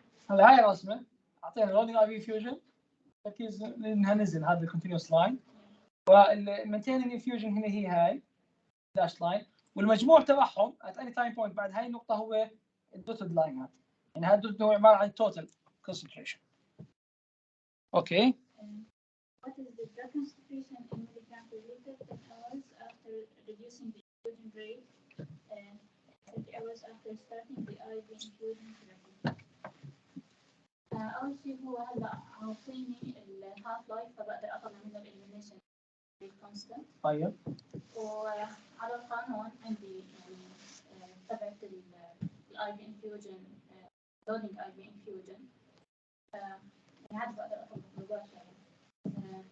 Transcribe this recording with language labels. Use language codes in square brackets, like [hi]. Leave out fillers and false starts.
[ar] هلا هاي رسمة أعطينا loading IV infusion تركيز لأنها نزل هذا الكونتينيوس لاين والمينتيننج انفيوجن هنا هي هاي داش لاين والمجموع تبعهم [en] at any time point [ar] بعد هاي النقطة هو الدوتد لاين هذا يعني هذا الدوتد هو عبارة عن total concentration. اوكي. [en] What is the drug concentration in milligram per liter 10 hours after reducing the infusion rate 30 hours after starting the IV infusion therapy? [ar] أول شيء هو هلا عاطيني الهاف لايف فبقدر أطلع منه الإليمينيشن كونستنت. طيب. وعلى القانون عندي يعني تبعت الآي في انفيوجن لودينج آي في انفيوجن يعني هذا بقدر أطلع مباشرة.